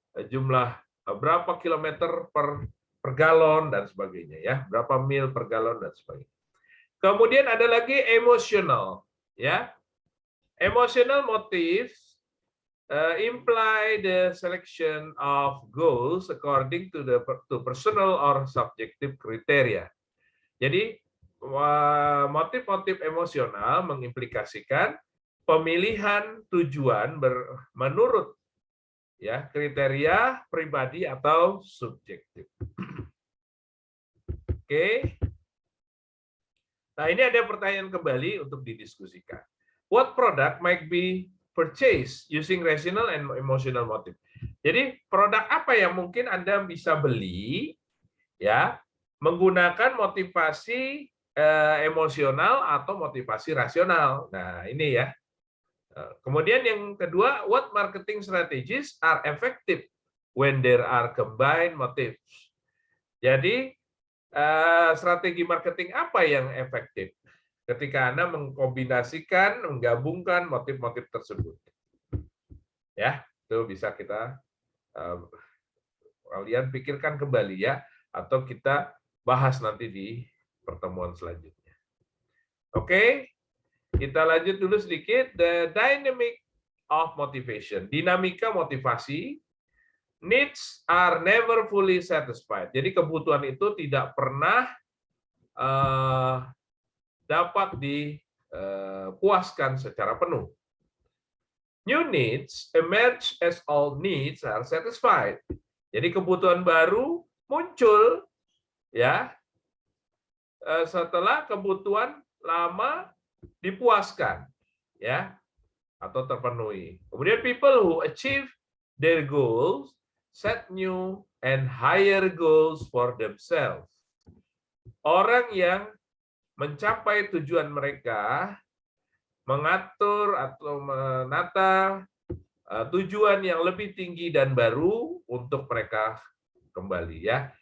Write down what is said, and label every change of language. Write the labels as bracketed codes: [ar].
[id] jumlah berapa kilometer per galon dan sebagainya, ya, berapa mil per galon dan sebagainya. Kemudian ada lagi emosional, ya. [en] Emotional motives imply the selection of goals according to personal or subjective criteria. Jadi [id] motif-motif emosional mengimplikasikan pemilihan tujuan menurut ya kriteria pribadi atau subjektif. Oke. Nah, ini ada pertanyaan kembali untuk didiskusikan. [en] What product might be purchased using rational and emotional motive? [id] Jadi, produk apa yang mungkin Anda bisa beli ya menggunakan motivasi emosional atau motivasi rasional. Nah, ini ya. Kemudian yang kedua, [en] what marketing strategies are effective when there are combined motives? [id] Jadi, strategi marketing apa yang efektif ketika Anda mengkombinasikan, menggabungkan motif-motif tersebut? Ya, itu bisa kita kalian pikirkan kembali ya, atau kita bahas nanti di pertemuan selanjutnya. Oke, kita lanjut dulu sedikit. [en] The dynamic of motivation, [id] dinamika motivasi. [en] Needs are never fully satisfied. [id] Jadi kebutuhan itu tidak pernah dapat dipuaskan secara penuh. [en] New needs emerge as all needs are satisfied. [id] Jadi kebutuhan baru muncul ya setelah kebutuhan lama dipuaskan ya atau terpenuhi. [en] Kemudian people who achieve their goals set new and higher goals for themselves. [id] Orang yang mencapai tujuan mereka mengatur atau menata tujuan yang lebih tinggi dan baru untuk mereka kembali ya.